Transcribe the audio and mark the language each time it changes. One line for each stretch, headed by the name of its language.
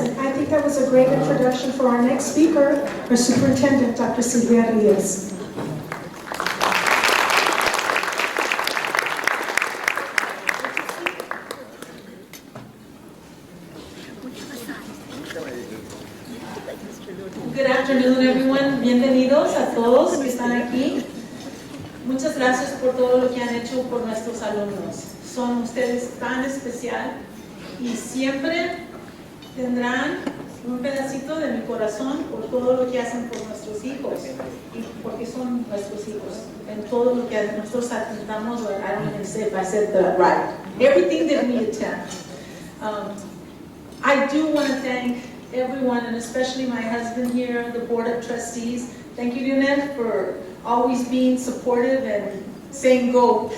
English: And I think that was a great introduction for our next speaker, our superintendent, Dr. Silvia Rios. Good afternoon, everyone.
Spanish: Bienvenidos a todos que están aquí. Muchas gracias por todo lo que han hecho por nuestros alumnos. Son ustedes tan especial y siempre tendrán un pedacito de mi corazón por todo lo que hacen por nuestros hijos y porque son nuestros hijos en todo lo que nosotros atentamos.
English: I don't even say if I said that right. Everything that we attempt. I do want to thank everyone, and especially my husband here, the Board of Trustees. Thank you, Yonette, for always being supportive and saying go.